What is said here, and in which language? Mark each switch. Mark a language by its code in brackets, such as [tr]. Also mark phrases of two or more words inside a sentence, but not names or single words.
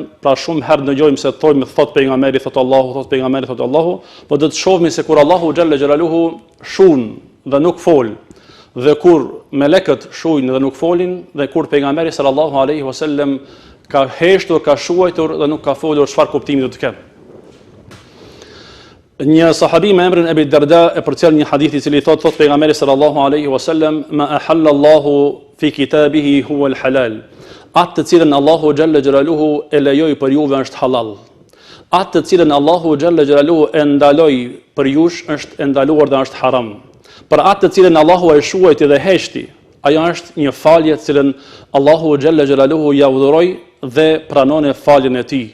[sq] Pra shumë herë ndëgjojmë se thot pejgamberi, thot Allahu, thot pejgamberi, thot Allahu, por do të shohim se kur Allahu [ar] جل جلاله [sq] shun dhe nuk fol, dhe kur melekët shujnë dhe nuk folin, dhe kur pejgamberi [ar] صلى الله عليه وسلم [sq] ka heshtur, ka shuajtur dhe nuk ka folur, çfarë kuptimi do të ketë. Një sahabi me emrin Ebi Darda e përcjell një hadith i cili thot pejgamberi [ar] صلى الله عليه وسلم: ما أحل الله في كتابه هو الحلال. [sq] Atë të cilën Allahu [ar] جل جلاله [sq] e lejoi për juve është halal. Atë të cilën Allahu [ar] جل جلاله [sq] e ndaloi për jush është e ndaluar dhe është haram. Për atë të cilën Allahu e shuajti dhe heshti, ajo është një falje të cilën Allahu [ar] جل جلاله [sq] ja udhëroi dhe pranon e faljen e tij.